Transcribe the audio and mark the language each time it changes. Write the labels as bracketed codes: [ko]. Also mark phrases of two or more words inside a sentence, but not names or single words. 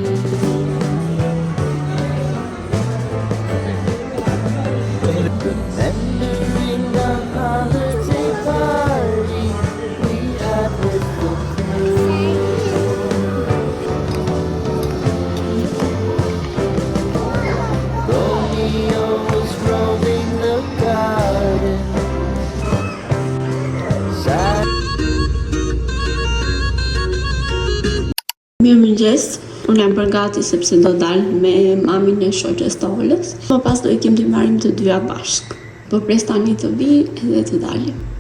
[en] Remembering the holiday party we had with the crew. Romeo was roaming the garden. [sq] Mirëmëngjes. Unë jam bërë gati sepse do dal me mamin e shoqes të Olës. Më pas do ikim të marrim të dyja bashk. Po pres tani të vi edhe të dalim.